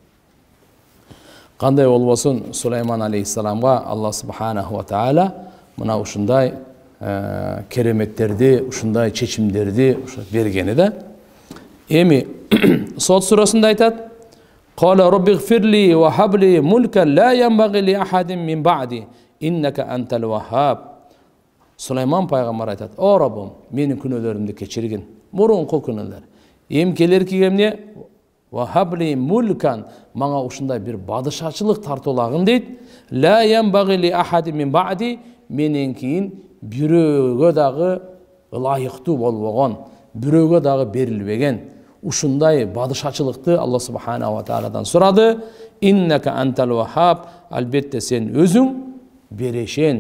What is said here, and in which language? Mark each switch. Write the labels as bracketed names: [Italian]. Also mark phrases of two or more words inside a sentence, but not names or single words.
[Kyrgyz] Кандай болбосун, Сулейман алейхиссаламга [Arabic] الله سبحانه وتعالى [Kyrgyz] мына ушундай кереметтерди, ушундай чечимдерди бергени да. Эми Сот сурасында айтат: [Arabic] "قال رب اغفر لي وهب لي ملكا لا ينبغي لأحد من بعدي إنك أنت الوهاب." [Kyrgyz] Сулейман пайгамбар айтат: "О Раббым, менин күнөөлөрүмдү кечиргин, мурунку күнөөлөр. Эми келерки эмне? [Arabic] وهب لي ملكا, [Kyrgyz] мага ушундай бир бадышачылык тартуулагын" дейт. [Arabic] "لا ينبغي لأحد من بعدي", [Kyrgyz] менен кийин бирөөгө дагы ылайыктуу болбогон, бирөөгө дагы берилбеген ушундай бадышачылыкты [Arabic] الله سبحانه وتعالى [Kyrgyz] сурады. [Arabic] "إنك أنت الوهاب", [Kyrgyz] албетте сен өзүң берешен.